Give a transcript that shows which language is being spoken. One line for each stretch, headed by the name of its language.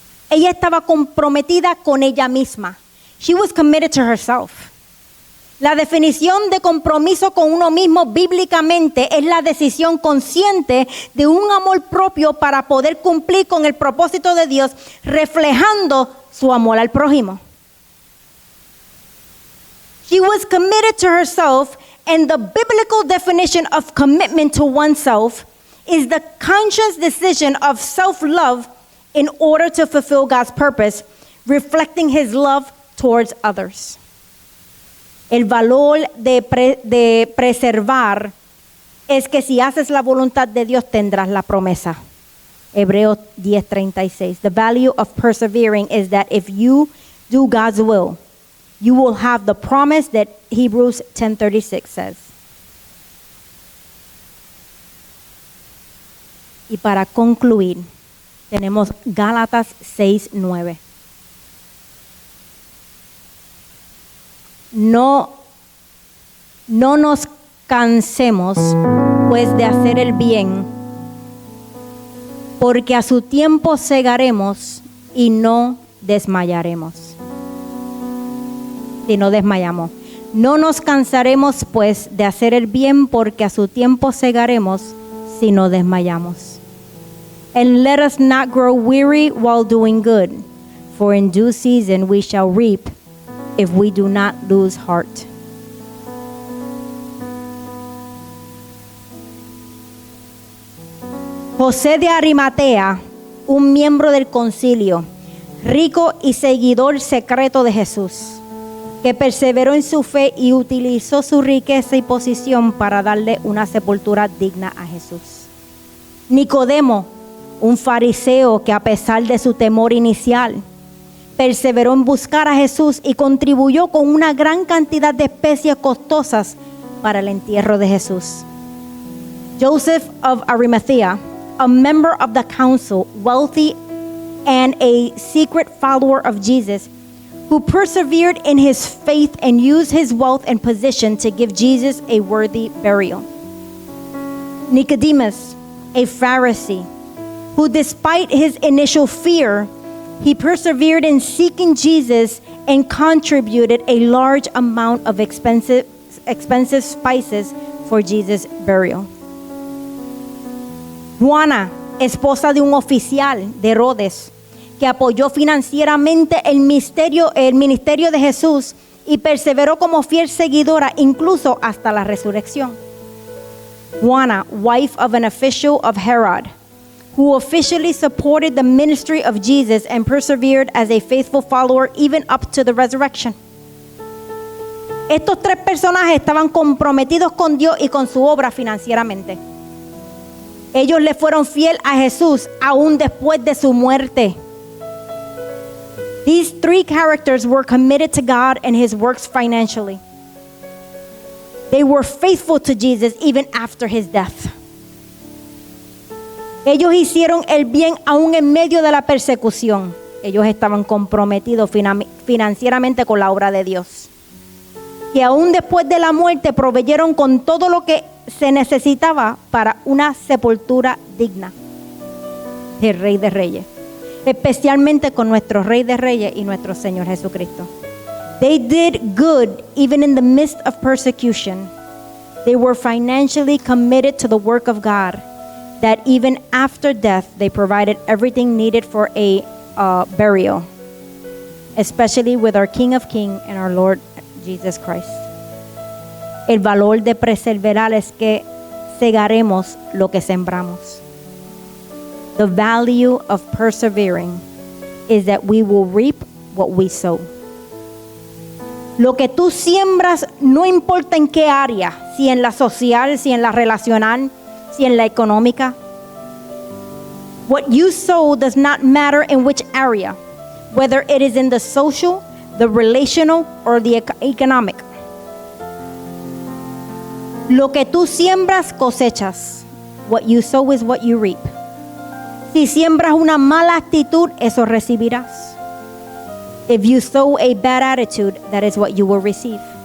Spanish: Ella estaba comprometida con ella misma.
English: She was committed to herself.
Spanish: La definición de compromiso con uno mismo bíblicamente es la decisión consciente de un amor propio para poder cumplir con el propósito de Dios, reflejando su amor al prójimo.
English: She was committed to herself, and the biblical definition of commitment to oneself is the conscious decision of self-love in order to fulfill God's purpose, reflecting His love towards others.
Spanish: El valor de preservar es que si haces la voluntad de Dios tendrás la promesa. Hebreos 10:36.
English: The value of persevering is that if you do God's will, you will have the promise that Hebrews 10:36 says.
Spanish: Y para concluir, tenemos Gálatas 6:9. No nos cansemos, pues, de hacer el bien, porque a su tiempo segaremos y no desmayaremos. Si no desmayamos. No nos cansaremos, pues, de hacer el bien, porque a su tiempo segaremos si no desmayamos.
English: And let us not grow weary while doing good, for in due season we shall reap if we do not lose heart.
Spanish: José de Arimatea, un miembro del concilio, rico y seguidor secreto de Jesús, que perseveró en su fe y utilizó su riqueza y posición para darle una sepultura digna a Jesús. Nicodemo, un fariseo que a pesar de su temor inicial, perseveró en buscar a Jesús y contribuyó con una gran cantidad de especies costosas para el entierro de Jesús.
English: Joseph of Arimathea, a member of the council, wealthy and a secret follower of Jesus, who persevered in his faith and used his wealth and position to give Jesus a worthy burial. Nicodemus, a Pharisee, who despite his initial fear, he persevered in seeking Jesus and contributed a large amount of expensive spices for Jesus' burial.
Spanish: Juana, esposa de un oficial de Herodes, que apoyó financieramente el ministerio de Jesús y perseveró como fiel seguidora incluso hasta la resurrección.
English: Juana, wife of an official of Herod, who officially supported the ministry of Jesus and persevered as a faithful follower even up to the resurrection.
Spanish: Estos tres personajes estaban comprometidos con Dios y con su obra financieramente. Ellos le fueron fiel a Jesús aún después de su muerte.
English: These three characters were committed to God and his works financially. They were faithful to Jesus even after his death.
Spanish: Ellos hicieron el bien aún en medio de la persecución. Ellos estaban comprometidos financieramente con la obra de Dios. Y aún después de la muerte proveyeron con todo lo que se necesitaba para una sepultura digna del Rey de Reyes, especialmente con nuestro Rey de Reyes y nuestro Señor Jesucristo.
English: They did good even in the midst of persecution. They were financially committed to the work of God, that even after death they provided everything needed for a burial, especially with our King of Kings and our Lord Jesus Christ.
Spanish: El valor de perseverar es que segaremos lo que sembramos.
English: The value of persevering is that we will reap what we sow.
Spanish: Lo que tú siembras, no importa en qué área, si en la social, si en la relacional, si en la económica.
English: What you sow does not matter in which area, whether it is in the social, the relational, or the economic.
Spanish: Lo que tú siembras, cosechas.
English: What you sow is what you reap.
Spanish: Si siembras una mala actitud, eso recibirás.
English: If you sow a bad attitude, that is what you will receive.